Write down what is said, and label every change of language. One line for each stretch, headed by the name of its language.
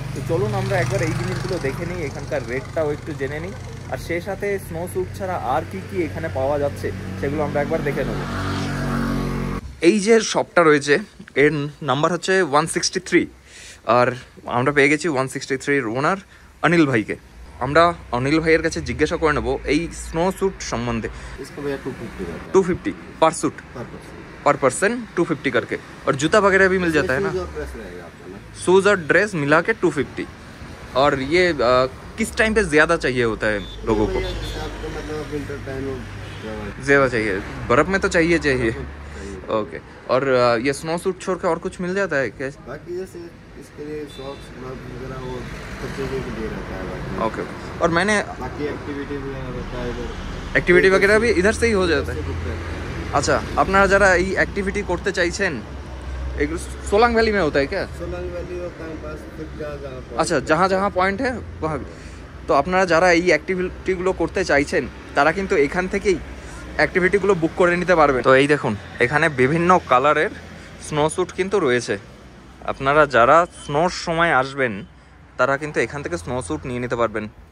Bangla: তো চলুন আমরা একবার এই জিনিসগুলো দেখে নিই, এখানকার রেটটাও একটু জেনে নিই, আর সেই সাথে স্নো স্যুট ছাড়া আর কি কি এখানে পাওয়া যাচ্ছে সেগুলো আমরা একবার দেখে নেব। এই যে শপটা রয়েছে এর নাম্বার হচ্ছে 163, আর আমরা পেয়ে গেছি 163 ওনার অনিল ভাইকে। আমরা অনিল ভাইয়ের কাছে জিজ্ঞাসা করে নেবো এই স্নো স্যুট সম্বন্ধে।
Hindi: इसका भैया 250 का 250 पर सूट, पर पर्सन 250 करके, और जूता वगैरह भी मिल जाता है ना, ड्रेस रहेगा आपका ना। शूज और ड्रेस मिला के 250। और ये किस टाइम पे ज़्यादा चाहिए होता है लोगों को? भैया जैसे आपको मतलब विंटर टाइम ज़्यादा चाहिए, बर्फ़ में तो चाहिए चाहिए। ओके, और ये स्नो सूट छोड़ के और कुछ मिल जाता है क्या? बाकी जैसे इसके लिए सॉक्स वगैरह वो सब चीज़ों के लिए रहता है बाकी। ओके, और मैंने बाकी एक्टिविटी वगैरह रहता है इधर, एक्टिविटी वगैरह भी इधर से ही हो जाता है। से बुक रहता है।
Bangla: আচ্ছা, আপনারা যারা এই অ্যাক্টিভিটি করতে চাইছেন, এগুলো সোলাং ভ্যালি
Hindi: में होता है क्या? सोलंग वैली होता है पास फिर जहाँ আচ্ছা, जहाँ जहाँ পয়েন্ট है वहाँ।
Bangla: তো আপনারা যারা এই অ্যাক্টিভিটিগুলো করতে চাইছেন তারা কিন্তু এখান থেকেই অ্যাক্টিভিটিগুলো বুক করে নিতে পারবেন। তো এই দেখুন এখানে বিভিন্ন কালারের স্নো স্যুট কিন্তু রয়েছে। আপনারা যারা স্নোর সময় আসবেন তারা কিন্তু এখান থেকে স্নো স্যুট নিয়ে নিতে পারবেন।